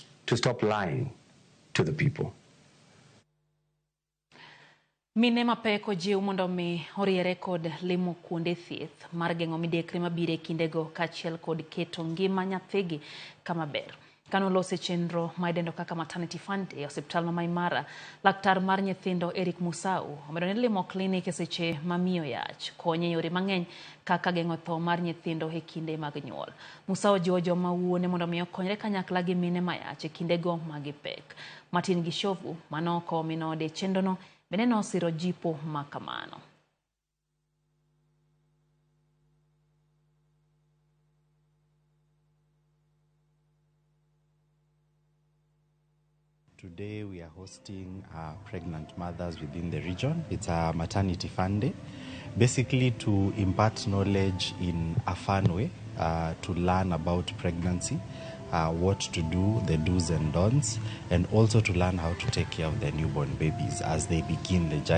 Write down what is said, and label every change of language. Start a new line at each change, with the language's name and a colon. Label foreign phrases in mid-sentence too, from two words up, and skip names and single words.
English: to stop lying to the people.
Luo (Kenya and Tanzania): Mine mapek ojiw mondo mi oriere kod limo kuonde thieth mar geng'o midekre mabire kindego kachiel kod keto ngima nyathigi kama ber. Kano lose chenro ma idendo kaka
English: maternity fund
Luo (Kenya and Tanzania): e osiptal ma Mara, laktar mar nyithindo Eric Musau omedo ni limo klinik e seche mamiyo yach konyo yore mang'eny kaka geng'o tho mar nyithindo e kinde mag nyuol. Musau jiwo joma wuone mondo mi okonyre kanyakla gi mine mayach e kindego mag pek. Martin Gishovu manoko minode chenrono bende nosiro jipo makamano.
English: Today we are hosting pregnant mothers within the region. It's a maternity fun day, basically to impart knowledge in a fun way, to learn about pregnancy, what to do, the do's and don'ts, and also to learn how to take care of their newborn babies as they begin the journey.